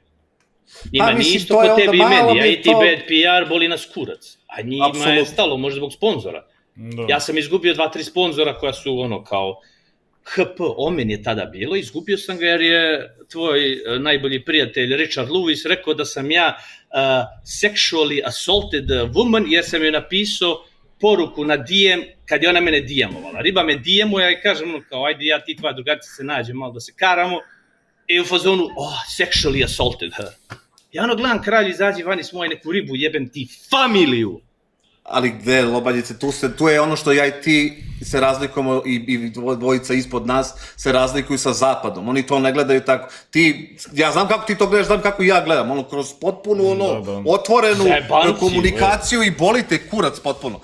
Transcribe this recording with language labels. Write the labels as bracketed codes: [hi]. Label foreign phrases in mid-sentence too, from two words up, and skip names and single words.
[sr] Njima nije isto kod tebi i meni, a i ti [en] bad PR [sr] boli nas kurac, a njima je stalo, možda zbog sponzora. Ja sam izgubio 2-3 sponzora koja su kao HP Omen je tada bilo, izgubio sam ga jer je tvoj najbolji prijatelj Richard Lewis rekao da sam ja [en] sexually assaulted woman [sr] jer sam joj napisao poruku na DM kad je ona mene DM-ovala. Riba me DM-uje i kažem kao ajde ja ti tvoja drugarica se nađe malo da se karamo I u fazonu, [en] sexually assaulted her. [sr] Ja ono gledam, kralj, izađi vani s moje neku ribu, jebem ti familiju. Ali gde, Lobanjice, tu je ono što ja i ti se razlikujemo i dvojica ispod nas se razlikuju sa zapadom. Oni to ne gledaju tako. Ja znam kako ti to gledaš, znam kako ja gledam. Ono, kroz potpunu, otvorenu komunikaciju i boli te kurac potpuno.